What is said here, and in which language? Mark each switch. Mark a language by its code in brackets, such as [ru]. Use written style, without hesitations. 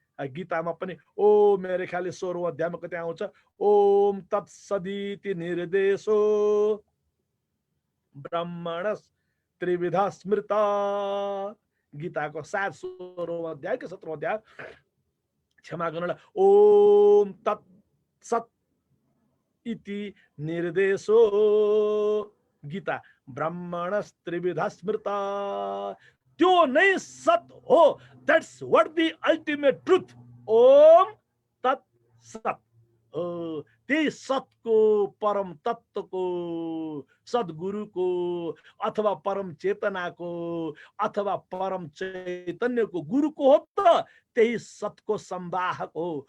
[ne] गीतामा पनि ओ मेरो ख्यालले 16औं अध्यायमा कतै आउँछ, [sa] ओम तत्सदिति निर्देशो ब्रह्मणस् त्रिविधा स्मृत। [ne] गीताको सायद 16औं अध्याय कि 17औं अध्याय, क्षमा गर्नुलाई, ओम [sa] ओम तत् सत् इति निर्देशो गीता ब्राह्मणस्त्रिविध स्मृता। [ne] त्यो नै सत हो, [en] That's what the ultimate truth. [ne] Om तत् सत हो, त्यही सतको, परम तत्वको, सद्गुरुको अथवा परम चेतनाको अथवा परम चैतन्यको, गुरुको हो त त्यही सतको संवाहक हो।